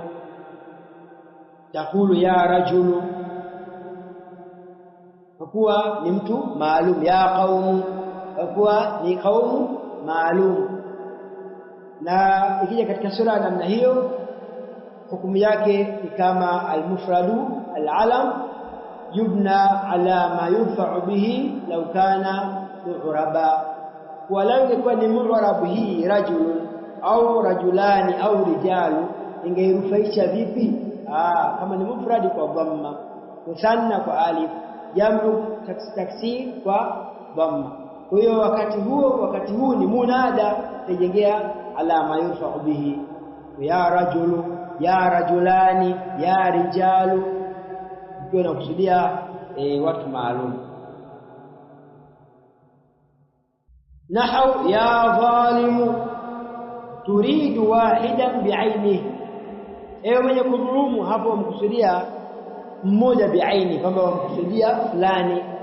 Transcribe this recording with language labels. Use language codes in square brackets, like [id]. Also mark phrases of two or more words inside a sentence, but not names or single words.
[ar] تقول يا رجل, [sw] kwa kuwa ni mtu maalum. [ar] يا قوم, [sw] kwa kuwa ni qaumu maalum. Na ikija katika sura namna hiyo, hukumu yake ni kama [ar] المفرد العلم يبنى على ما يرفع به لو كان معربا. [sw] Walau ingekuwa ni mu'rab hii rajulun au rajulani au rijalu, ingeirufaisha vipi? Kama ni mufradi kwa dhamma, musanna kwa alif, jamu taksir kwa dhamma. Kwa hiyo wakati huu ni munada, tejengea [ar] على ما يرفع به. يا رجل يا رجلان يا رجال, [sw] ukiwa unakusudia watu maalum. [ar] نحو يا ظالم تريد واحدا بعينه, [sw] ewe mwenye kudhulumu, hapo wamkusudia mmoja bi'aini, kwamba wamkusudia fulani.